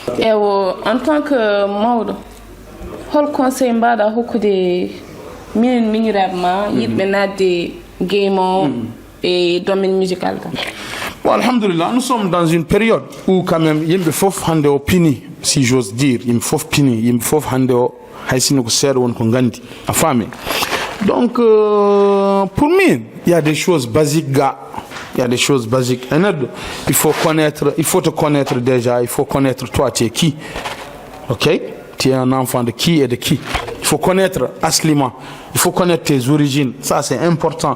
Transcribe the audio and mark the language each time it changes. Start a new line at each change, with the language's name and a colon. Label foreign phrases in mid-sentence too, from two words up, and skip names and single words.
French: En tant que Maodo, quel conseil
Fula: mbaɗa hokkude minen miñiraɓe yiɗɓe nadde game
French: et domaine musical? Bon, alhamdulillah, nous sommes dans une période où quand même il me faut
Fula: hande o pini,
French: si j'ose dire, il me faut
Fula: pini,
French: il me faut
Fula: hande o haysino ko seeɗa won ko gandi a faami.
French: Donc pour moi il y a des choses basiques gars, il y a des choses basiques. Il faut te connaître déjà, il faut connaître toi tu es qui. OK? Tu es un enfant de qui et de qui. Il faut connaître Aslima, il faut connaître tes origines, ça c'est important.